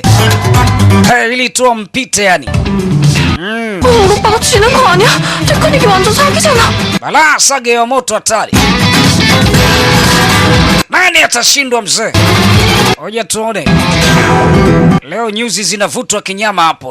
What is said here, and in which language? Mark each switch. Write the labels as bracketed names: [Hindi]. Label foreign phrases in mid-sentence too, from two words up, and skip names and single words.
[Swahili] ili tu mpite yani. [Korean] 오빠가 지는 거 아니야? 테크닉이 완전 사기잖아. [Swahili] Bala Sagie wa moto hatari. Nani atashindwa mzee? Ngoja tuone. Leo nyuzi zinavutwa kinyama hapo.